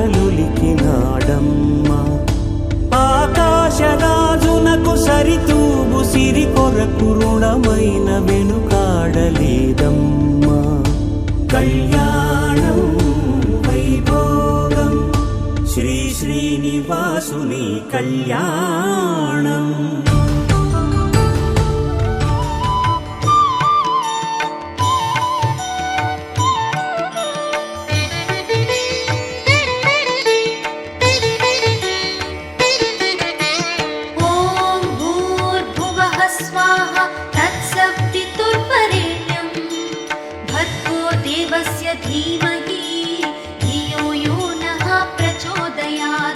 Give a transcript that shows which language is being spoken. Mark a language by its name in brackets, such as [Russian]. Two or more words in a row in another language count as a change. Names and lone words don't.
[Telugu] కళలులికినాడమ్మ ఆకాశరాజునకు సరితూగు కొరకు రుణమైన వెనుకాడలేదమ్మా. కళ్యాణం వైభోగం శ్రీ శ్రీనివాసుని కళ్యాణం. [Sanskrit] ॐ भूर्भुवः स्वाहा तत्सवितुर्वरेण्यं भर्गो देवस्य धीमहि धियो यो नः प्रचोदयात्.